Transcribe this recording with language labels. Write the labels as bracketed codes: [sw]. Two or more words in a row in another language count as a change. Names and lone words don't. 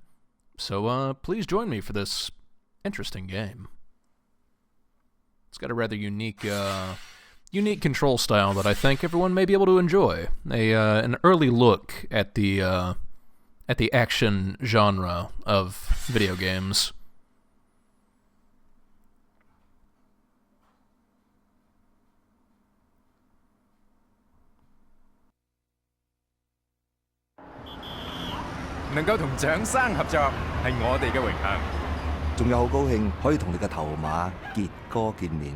[en] So, please join me for this interesting game. It's got a rather unique control style that I think everyone may be able to enjoy. An early look at the action genre of video games. [yue] 能夠同蔣生合作係我哋嘅榮幸。仲有好高興可以同你嘅頭馬傑哥見面。